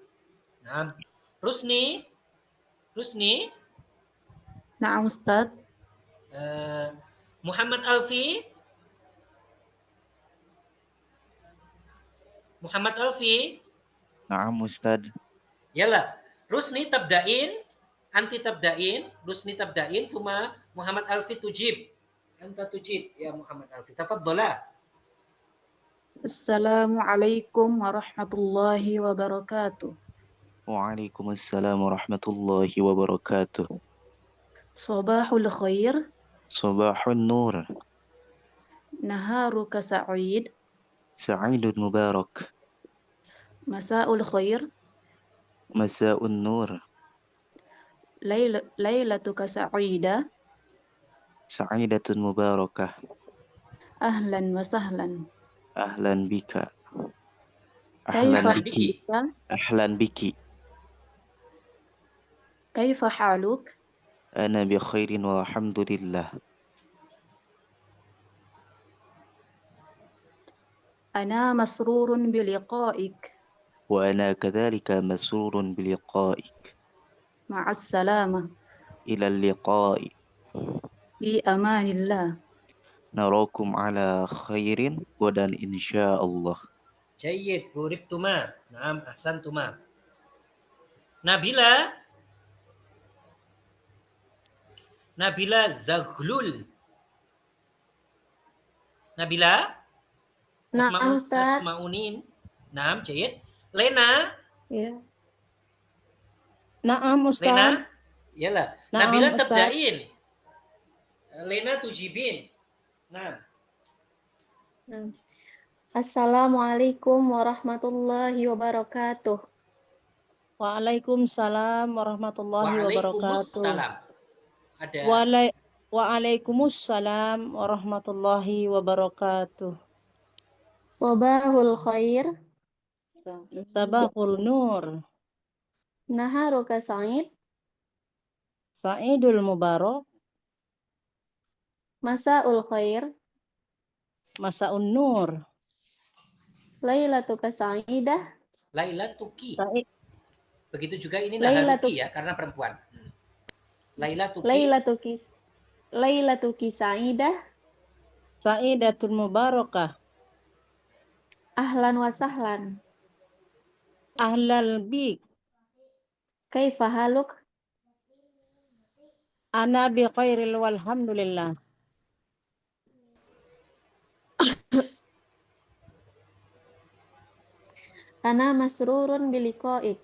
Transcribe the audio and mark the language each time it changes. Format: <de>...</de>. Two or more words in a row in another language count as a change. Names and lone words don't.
<id>Nah, Rusni.</id> <ar>نعم أستاذ. Muhammad Alfi. نعم أستاذ. Yala, Rusni تبدئين، أنت تبدئين، Rusni تبدئين, cuma Muhammad Alfi tujib. Anta tujib ya Muhammad Alfi. Tafaddola. السلام عليكم ورحمة الله وبركاته. وعليكم السلام ورحمة الله وبركاته. صباح الخير. صباح النور. نهارك سعيد. سعيد مبارك. مساء الخير. مساء النور. ليلتك سعيدة. سعيدة مباركة. أهلا وسهلا. أهلا بك. Kaifa أهلا بك. أهلا بك. كيف حالك? أنا بخير والحمد لله. أنا مسرور بلقائك. وأنا كذلك مسرور بلقائك. مع السلامة. إلى اللقاء. في أمان الله. نراكم على خير غدا إن شاء الله. جيد، بوركتما. نعم، أحسنتما. Nabila Zaghlul. Nabila? نعم أستاذ. Asma'unin. نعم، جيد. Lena? Ya. نعم أستاذ. Lena? Yalah. Naam, Nabila Ustaz. تبدئين. Lena تجيبين. Naam. السلام عليكم ورحمة الله وبركاته. وعليكم السلام ورحمة الله وبركاته. Waalaikumsalam.</ar> <id>Ada.</id> <ar>وعليكم السلام ورحمة الله وبركاته. صباح الخير. صباح النور. نهارك سعيد. سعيد مبارك. مساء الخير. مساء النور. ليلتك سعيدة. Lailatuki. Sa'id.</ar> <id>Begitu juga ini Lailatuk- Naharuki ya, karena perempuan.</id> <ar>Lailatuki. ليلتك سعيدة. سعيدة مباركة. أهلا وسهلا. أهلا بك. كيف حالك? أنا بخير والحمد لله. أنا مسرور بلقائك.</ar>